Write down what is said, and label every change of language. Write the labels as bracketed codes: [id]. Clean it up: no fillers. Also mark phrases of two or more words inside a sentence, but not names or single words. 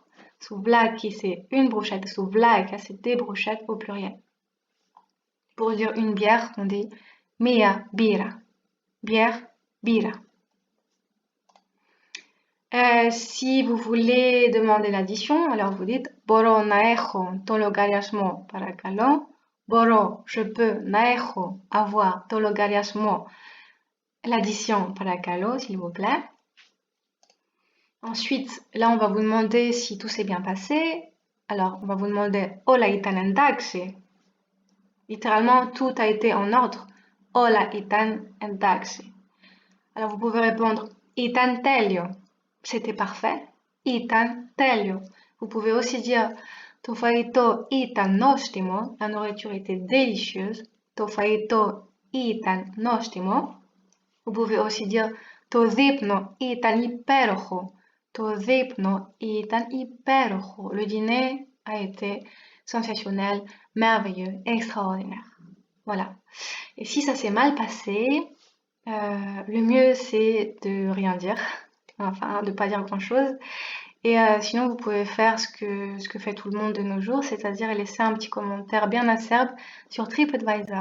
[fr] Souvlaki, c'est une brochette, souvlakia, c'est des brochettes au pluriel. Pour dire une bière, on dit [el] μια μπίρα. [fr] Bière, bira. Si vous voulez demander l'addition, alors vous dites [el] Μπορώ να έχω το λογαριασμό παρακαλώ. [fr] Boro, je peux, [el] να έχω, avoir, το λογαριασμό, [fr] l'addition παρακαλώ, s'il vous plaît. Ensuite, là, on va vous demander si tout s'est bien passé. Alors, on va vous demander [el] Όλα ήταν εντάξει. [fr] Littéralement, tout a été en ordre. [el] Όλα ήταν εντάξει. [fr] Alors, vous pouvez répondre [el] Ήταν τέλειο. [fr] C'était parfait. [el] Ήταν τέλειο. [fr] Vous pouvez aussi dire [el] Το φαγητό ήταν νόστιμο. [fr] La nourriture était délicieuse. [el] Το φαγητό ήταν νόστιμο. [fr] Vous pouvez aussi dire [el] Το δείπνο ήταν υπέροχο. Το δείπνο ήταν υπέροχο. [fr] Le dîner a été sensationnel, merveilleux, extraordinaire. Voilà. Et si ça s'est mal passé, le mieux c'est de rien dire, enfin de pas dire grand chose. Et sinon vous pouvez faire ce que fait tout le monde de nos jours, c'est-à-dire laisser un petit commentaire bien acerbe sur TripAdvisor.